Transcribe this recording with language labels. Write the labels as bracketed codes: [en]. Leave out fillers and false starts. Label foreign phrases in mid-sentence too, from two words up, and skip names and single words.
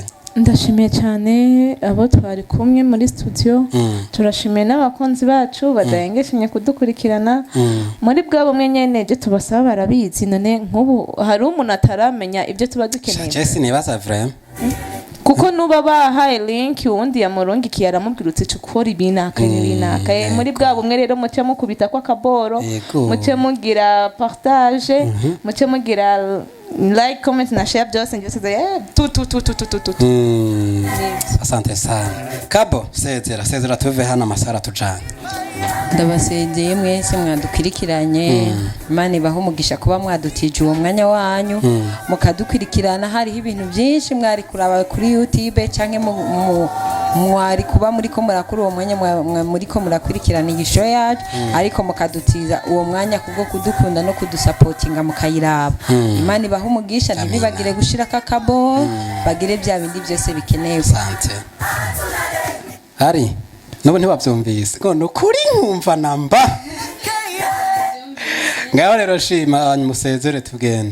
[rn] ndashimiye cyane abo twari kumwe muri studio turashimiye n'abakonzi bacu badahengeshanye kudukurikirana muri bwa bumwe nyene je tubasaba barabizi none nk'ubu hari umuntu ataramenya ibyo tuba dukeneye Jesse nibaza vraiment kuko nuba bahaye link uwundi yamurongikiye aramubwirutse cukora ibinaka muri bwa bumwe rero muce mukubita kwa kaboro muce mugira partage muce mugira [en] like comment [rn] na share byose ngese [sw] asante sana [rn] kabo sezera tuve hano amasara tujana ndabasezeye mwese mwadukurikiranye Imana ibaho umugisha kuba mwadutije uwo mwanya wanyu mukadukurikirana hariho ibintu byinshi mwari kuraba kuri YouTube canke mwari kuba muri ko murakuri uwo mwanya muri ko murakurikirana iyi show yacu ariko mukadutiza uwo mwanya kubwo kudukunda no kudusupportinga mukayiraba Imana ibaho umugisha ntibagire gushira kakabo bagire bya bindi byose bikenewe asante hari nubu ntibabyumvise ngo nukuri nkumva namba ngaho rero shima musezere tugende